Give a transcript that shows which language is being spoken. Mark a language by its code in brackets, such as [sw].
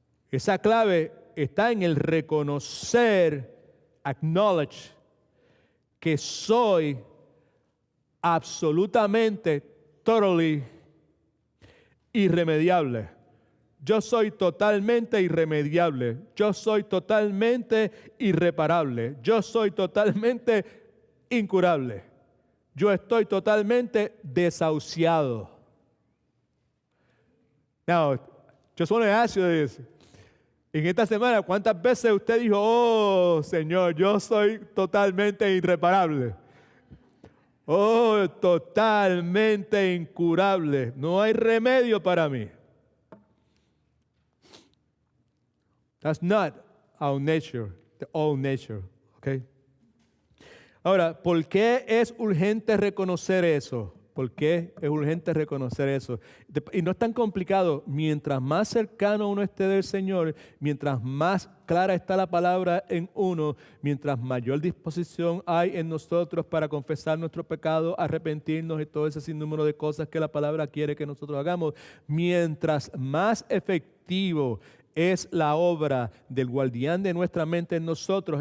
[es] Esa clave está en el reconocer, [en] acknowledge, [es] que soy absolutamente, [en] totally [es] irremediable. Yo soy totalmente irremediable. Yo soy totalmente irreparable. Yo soy totalmente incurable. Yo estoy totalmente desahuciado. [en] Now, just want to ask you this. [es] En esta semana, ¿cuántas veces usted dijo, oh, Señor, yo soy totalmente irreparable? Oh, totalmente incurable. No hay remedio para mí. [en] That's not our nature, the old nature, okay? [es] Ahora, ¿por qué es urgente reconocer eso? ¿Por qué es urgente reconocer eso? Y no es tan complicado. Mientras más cercano uno esté del Señor, mientras más clara está la palabra en uno, mientras mayor disposición hay en nosotros para confesar nuestro pecado, arrepentirnos y todo ese sinnúmero de cosas que la palabra quiere que nosotros hagamos, mientras más efectivo es la obra del guardián de nuestra mente en nosotros.